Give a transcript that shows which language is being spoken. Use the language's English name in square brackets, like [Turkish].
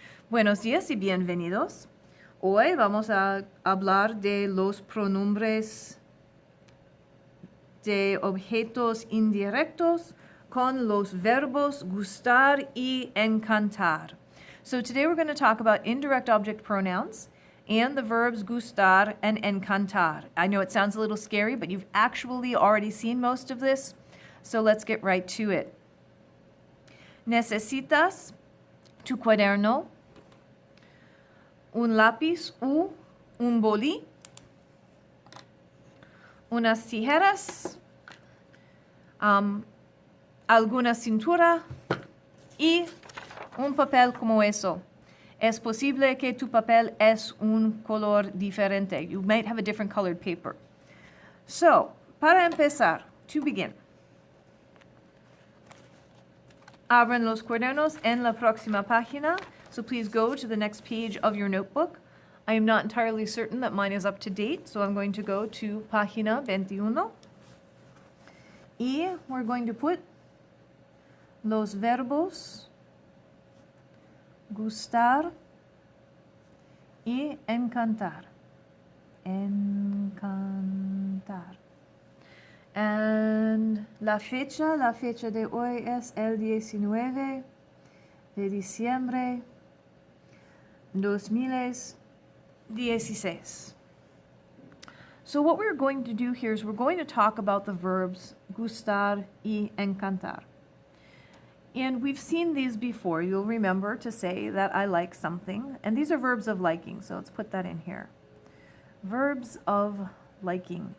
[Spanish] Buenos días y bienvenidos. Hoy vamos a hablar de los pronombres de objetos indirectos con los verbos gustar y encantar. [English] So today we're going to talk about indirect object pronouns and the verbs gustar and encantar. I know it sounds a little scary, but you've actually already seen most of this, so let's get right to it. [Spanish] Necesitas tu cuaderno, un lápiz u un boli, unas tijeras, alguna cintura y un papel como eso. Es posible que tu papel es un color diferente. [English] You might have a different colored paper. So, [Spanish] para empezar, [English] to begin. [Spanish] Abran los cuadernos en la próxima página. [English] So please go to the next page of your notebook. I am not entirely certain that mine is up to date, so I'm going to go to página 21. Y we're going to put [Spanish] los verbos gustar y encantar. Encantar. And la fecha de hoy es el 19 de diciembre 2016. [English] So what we're going to do here is we're going to talk about the verbs gustar y encantar. And we've seen these before. You'll remember to say that I like something. And these are verbs of liking, so let's put that in here. Verbs of liking.